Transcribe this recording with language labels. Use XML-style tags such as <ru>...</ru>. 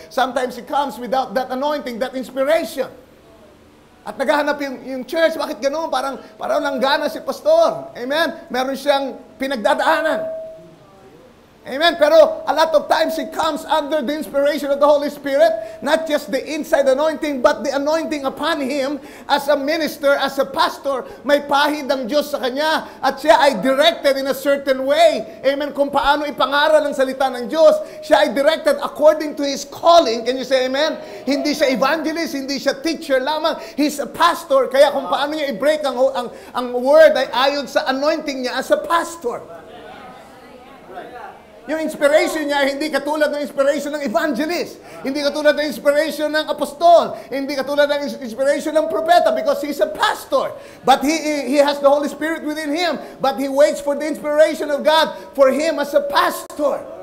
<en>Sometimes it comes without that anointing, that inspiration.</en> <tl>At naghahanap yung church, bakit ganoon? Parang langgana si pastor. Amen? Meron siyang pinagdadaanan. Amen?</tl> <en>Pero a lot of times it comes under the inspiration of the Holy Spirit, not just the inside anointing, but the anointing upon him as a minister, as a pastor.</en> <tl>May pahid ang Diyos sa kanya at siya ay</tl> <en>directed in a certain way.</en> <tl>Amen? Kung paano ipangaral ang salita ng Diyos, siya ay</tl> <en>directed according to his calling. Can you say amen?</en> <tl>Hindi siya evangelist, hindi siya teacher lamang.</tl> <en>He's a pastor.</en> <tl>Kaya kung paano niya i-break ang word ay ayon sa anointing niya</tl> <en>as a pastor.</en> <tl>Yung inspiration niya, hindi katulad ng inspiration ng evangelist. Hindi katulad ng inspiration ng apostol. Hindi katulad ng inspiration ng propeta</tl> <en>because he's a pastor. But he has the Holy Spirit within him. But he waits for the inspiration of God for him as a pastor.</en>